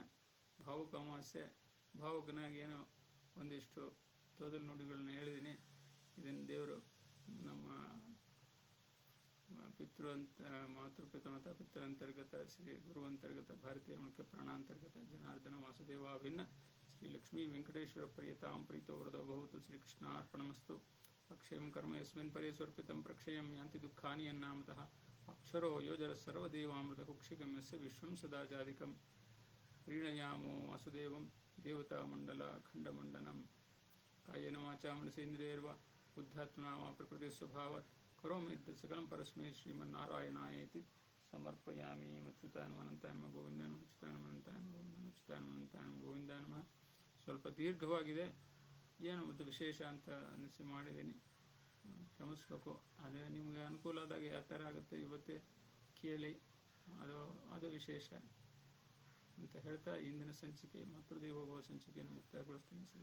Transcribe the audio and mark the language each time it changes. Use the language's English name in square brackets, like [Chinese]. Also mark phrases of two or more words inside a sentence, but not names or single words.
[Kannada] ಭಾವುಕ ಅಮಾವಾಸ್ಯೆ, ಭಾವುಕನಾಗಿ ಏನೋ ಒಂದಿಷ್ಟು ತೊದಲು ನುಡಿಗಳನ್ನ ಹೇಳಿದ್ದೀನಿ. ಇದನ್ನು ದೇವರು ನಮ್ಮ [Sanskrit] ಮಾತೃಪಿತಮತ ಪಿತರಂತರ್ಗತ ಶ್ರೀ ಗುರುವಂತರ್ಗತ ಭಾರತೀಯ ಮುಖ್ಯ ಪ್ರಾಣಾಂತರ್ಗತ ಜನಾರ್ದನ ವಾಸುದೇವಾಭಿನ್ನ ಶ್ರೀ ಲಕ್ಷ್ಮೀ ವೆಂಕಟೇಶ್ವರ ಪ್ರಿಯತಾಂ ಪ್ರೀತೋ ವರದೋ ಭವತು. ಶ್ರೀಕೃಷ್ಣಾರ್ಪಣಮಸ್ತು. ಅಕ್ಷಯಂ ಕರ್ಮ ಯಸ್ಮಿನ್ ಪರೇ ಸ್ವರ್ಪಿತಂ ಪ್ರಕ್ಷಯಂ ಯಾಂತಿ ದುಃಖಾನಿ ಯನ್ನಾಮತಃ ಅಕ್ಷರೋ ಯೋಜರ ಸರ್ವದೇವಾಮೃತ ಕುಕ್ಷಿಗಮ್ಯಸ್ಯ ವಿಶ್ವಂ ಸದಾಜಾದಿಕಂ ಪ್ರೀಣಯಾಮೋ ವಾಸುದೇವಂ ದೇವತಾ ಮಂಡಲ ಖಂಡಮಂಡನಂ ಕಾಯೇನ ವಾಚಾ ಮನಸೇಂದ್ರಿಯರ್ವಾ ಬುದ್ಧಾತ್ಮನಾ ವಾ ಪ್ರಕೃತಿ ಸ್ವಭಾವಾತ್ ಕರೋಮಿ ಸಕಲಂ ಪರಸ್ಮೈ ಶ್ರೀಮನ್ನಾರಾಯಣಾಯೇತಿ ಸಮರ್ಪಯಾಮಿ. ಅಚ್ಯುತಾನಮನಂತಾಯಮ ಗೋವಿಂದನ ಅಚ್ಯುತಾನಮನಂತಾಯಮ ಗೋವಿಂದನ ಅಚ್ಯುತಾನಮನಂತಾಯಮ ಗೋವಿಂದ ನಮಃ. [Kannada] ಸ್ವಲ್ಪ ದೀರ್ಘವಾಗಿದೆ, ಏನು ಒಂದು ವಿಶೇಷ ಅಂತ ಅನಿಸಿ ಮಾಡಿದ್ದೀನಿ, ಕ್ಷಮಿಸ್ಬೇಕು. ಅದೇ ನಿಮಗೆ ಅನುಕೂಲ ಆದಾಗ ಯಾವ ಥರ ಆಗುತ್ತೆ ಇವತ್ತೇ ಕೇಳಿ, ಅದು ವಿಶೇಷ ಅಂತ ಹೇಳ್ತಾ ಇಂದಿನ ಸಂಚಿಕೆ ಮಕ್ಕಳದೇ ಹೋಗುವ ಸಂಚಿಕೆಯನ್ನು ಮುಕ್ತಾಯಗೊಳಿಸ್ತೀನಿ.